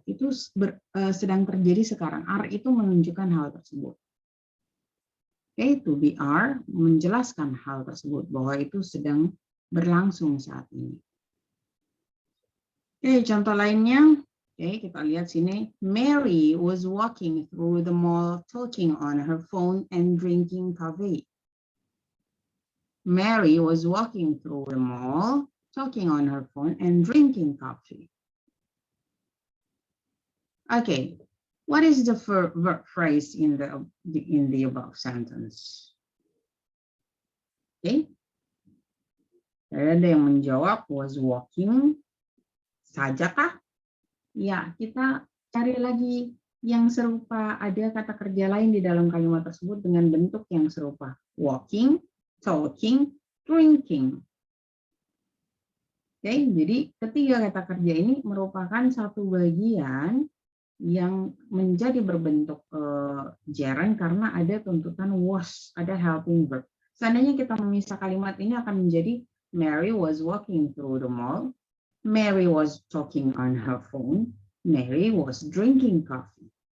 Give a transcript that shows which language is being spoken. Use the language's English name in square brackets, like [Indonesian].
[Indonesian] Itu sedang terjadi sekarang. Are itu menunjukkan hal tersebut. Oke, to be are menjelaskan hal tersebut bahwa itu sedang berlangsung saat ini. Oke, contoh lainnya, Oke, kita lihat sini. [English] Mary was walking through the mall talking on her phone and drinking coffee. Mary was walking through the mall talking on her phone and drinking coffee. Okay, what is the verb phrase in the above sentence? [Indonesian] Okay, ada yang menjawab was walking saja kah? Ya, kita cari lagi yang serupa. Ada kata kerja lain di dalam kalimat tersebut dengan bentuk yang serupa. [English] Walking, talking, drinking. [Indonesian] Oke, jadi ketiga kata kerja ini merupakan satu bagian yang menjadi berbentuk gerund karena ada tuntutan was, ada helping verb. Seandainya kita memisah kalimat ini akan menjadi [English] Mary was walking through the mall, Mary was talking on her phone, Mary was drinking coffee.